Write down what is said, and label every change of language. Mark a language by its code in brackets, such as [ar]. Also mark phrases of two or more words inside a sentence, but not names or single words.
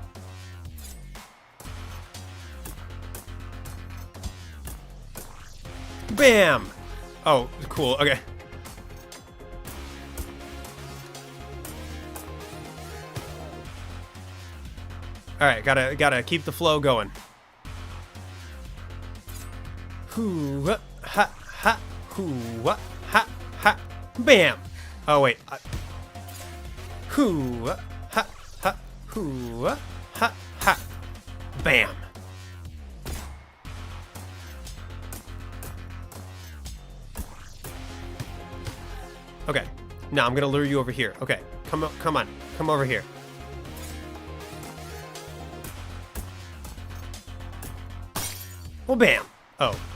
[en] Bam! Oh, cool. Okay. All right, gotta keep the flow going. Hoo ha ha hoo ha ha bam! Oh wait. Hoo ha ha hoo ha ha bam! Okay, now I'm gonna lure you over here. Okay, come on, come over here. Well, bam. Oh.